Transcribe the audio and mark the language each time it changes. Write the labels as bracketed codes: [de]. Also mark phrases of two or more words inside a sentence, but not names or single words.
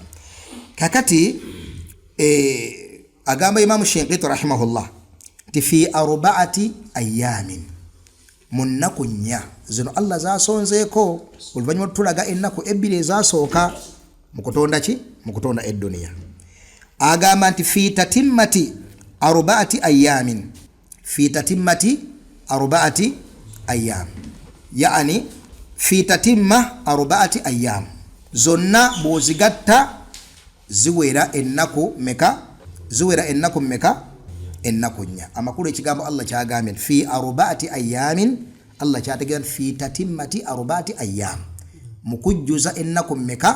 [lg] Kakati agamba Imam Shinqiti rahimahullah ti [ar] في 4 أيام, [lg] mu nnaku nnya zino Allah zasonzeeko oluvannyuma tulaga ennaku 2 ezasooka mu kutonda ki? Mu kutonda edduniya. Agamba nti [ar] في تتمة 4 أيام, في تتمة 4 أيام, [lg] yaani [ar] في تتمة 4 أيام, [lg] zonna bw'ozigatta ziwera ennaku meka? Ziwera ennaku meka? Ennaku nnya. Amakulu ekigambo Allah kyagambye [ar] في 4 أيام, [lg] Allah kyategeeza [ar] في تتمة 4 أيام, [lg] mukujjuza ennaku meka?